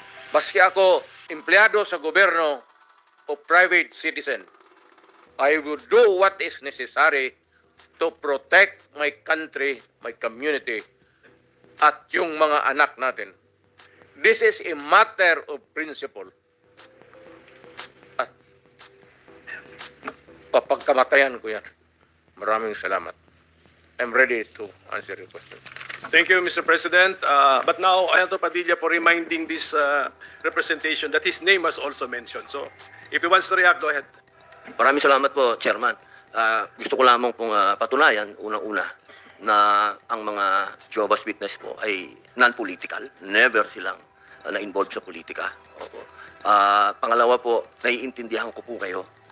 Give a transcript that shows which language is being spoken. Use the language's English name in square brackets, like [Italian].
[Filipino] Baski ako empleyado sa gobyerno o [English] private citizen, I will do what is necessary to protect my country, my community, [Filipino] at yung mga anak natin. [English] This is a matter of principle. [Filipino] At papagkamatayan ko yan. Maraming salamat. [English] I'm ready to answer your question. Thank you, Mr. President. But now, Senator Padilla for reminding this representation that his name was also mentioned. So, if he wants to react, go ahead. [Filipino] Maraming salamat po, Chairman. Gusto ko lamang pong patunayan, unang-una, na ang mga Jehovah's Witness po ay non-political. Never silang na-involve sa politika. Opo. Pangalawa po, naiintindihan ko po kayo.